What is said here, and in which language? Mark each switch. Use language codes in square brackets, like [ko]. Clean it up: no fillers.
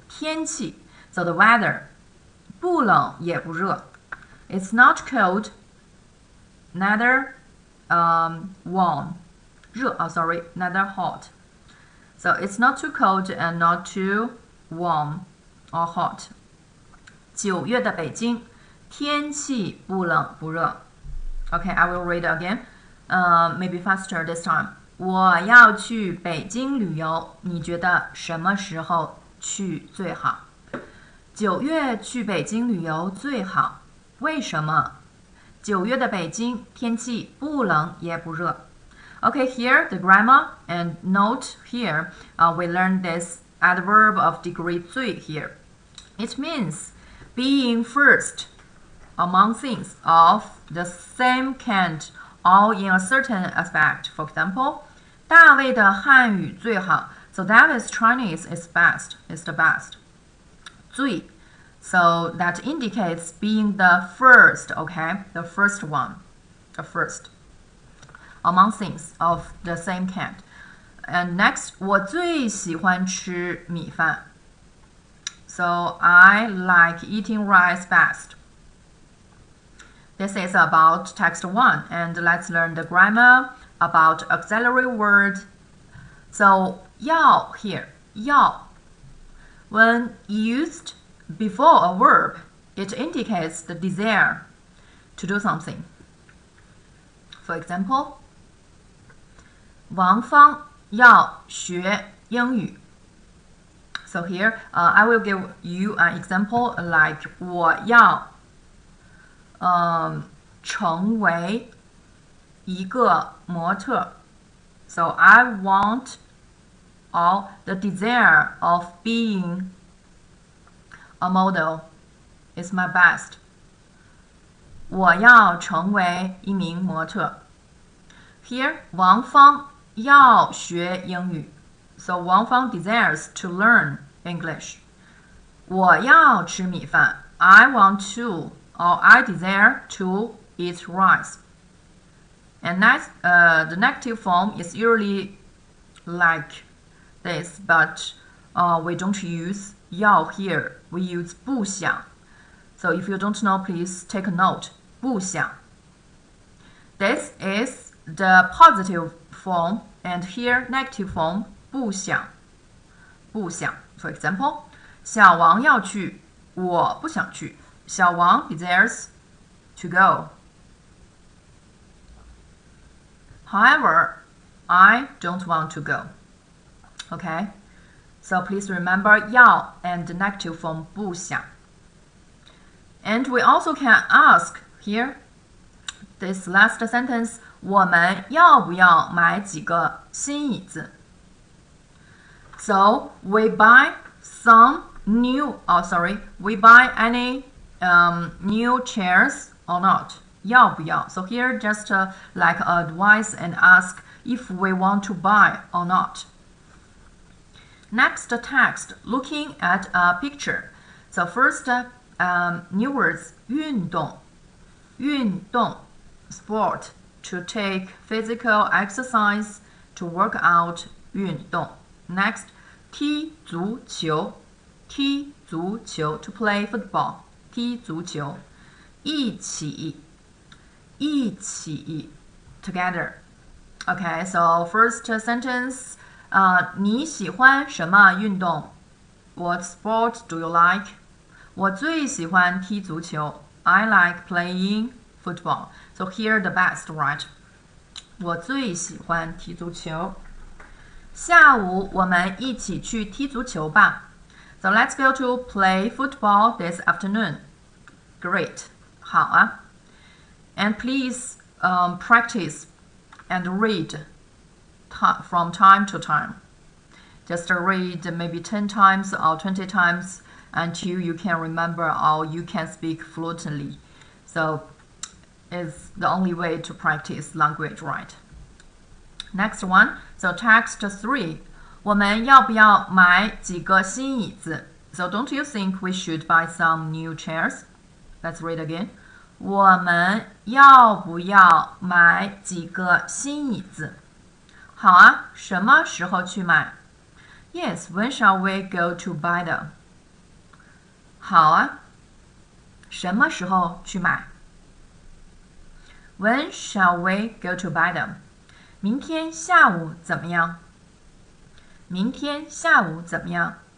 [zh] 天气 [en] ，so the weather， [zh] 不冷也不热 [en] ，it's not cold, neither warm， [zh] 热 [en] sorry, neither hot. So it's not too cold and not too warm or hot. [zh] 9月的北京，天气不冷不热。 [en] Okay, I will read again. Maybe faster this time. [zh] 我要去北京旅游，你觉得什么时候去最好？9月去北京旅游最好。为什么？9月的北京天气不冷也不热。 [en] Okay, here the grammar and note here. We learned this adverb of degree 最 here. It means being first among things of the same kind, all in a certain aspect. For example, [zh] 大卫的汉语最好. [en] So David's Chinese is best, is the best. 最 So that indicates being the first, okay? The first one. The first. Among things of the same kind. And next, [zh] 我最喜欢吃米饭. [en] So I like eating rice best. This is about text 1. And let's learn the grammar about auxiliary word. So 要 here. 要. When used before a verb, it indicates the desire to do something. For example, [zh] 王芳要学英语. [en] So here, I will give you an example like [zh] 我要成为一个模特. [en] So I want or the desire of being a model is my best. [zh] 我要成为一名模特. [en] Here, [zh] 王芳要学英语. [en] So Wang Fang desires to learn English. [zh] 我要吃米饭. [en] I want to or I desire to eat rice. And next, the negative form is usually like this, but we don't use 要 here. We use 不想.So if you don't know, please take a note. [zh] 不想. [en] This is the positive form, and here negative form 不想. [zh] 不想. [en] For example, [zh] 小王要去，我不想去。 [en] 小王 desires to go. However, I don't want to go. Okay? So please remember 要 and the negative form 不想. And we also can ask here, this last sentence, [zh] 我们要不要买几个新椅子? [en] So we buy some new, we buy any new chairs or not? 要不要? So here just like advise and ask if we want to buy or not. Next text, looking at a picture. So first new words, 运动, 运动, sport, to take physical exercise, to work out, 运动. Next, 踢足球, 踢足球, to play football, 踢足球. [zh] 一起, 一起, together. [en] Okay, so first sentence, [zh] 你喜欢什么运动? [en] What sport do you like? [zh] 我最喜欢踢足球. [en] I like playing football. So here the best, right? [zh] 我最喜欢踢足球. 下午我们一起去踢足球吧. [en] So let's go to play football this afternoon. Great. [zh] 好啊. [en] And please practice and read from time to time. Just read maybe 10 times or 20 times until you can remember or you can speak fluently. So it's the only way to practice language, right? Next one, so text 3. [zh] 我们要不要买几个新椅子? [en] So don't you think we should buy some new chairs? Let's read again. [zh] 我们要不要买几个新椅子? 好啊，什么时候去买? [en] Yes, when shall we go to buy them? [zh] 好啊，什么时候去买? [en] When shall we go to buy them? [zh] 明天下午怎么样?明天下午怎么样?